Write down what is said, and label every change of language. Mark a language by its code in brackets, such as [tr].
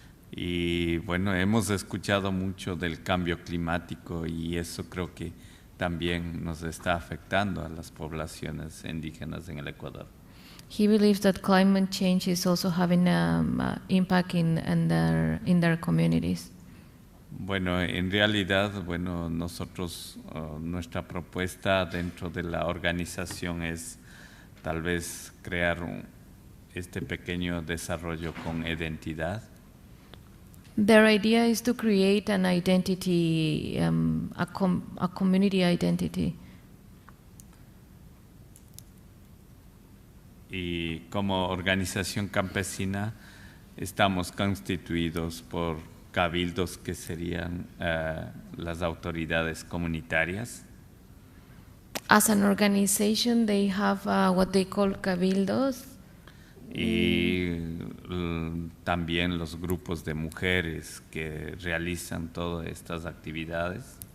[es] Y bueno, hemos escuchado mucho del cambio climático y eso creo que también nos está afectando a las poblaciones indígenas en el Ecuador. [en] He believes that climate change is also having an impact in their communities. [es] Bueno, en realidad, bueno, nosotros, nuestra propuesta dentro de la organización es tal vez crear este pequeño desarrollo con identidad. [en] Their idea is to create an identity, a community identity. [es] Y como organización campesina estamos constituidos por cabildos que serían las autoridades comunitarias. [en] As an organization, they have what they call cabildos. [es] y también los grupos de mujeres que realizan todas estas actividades.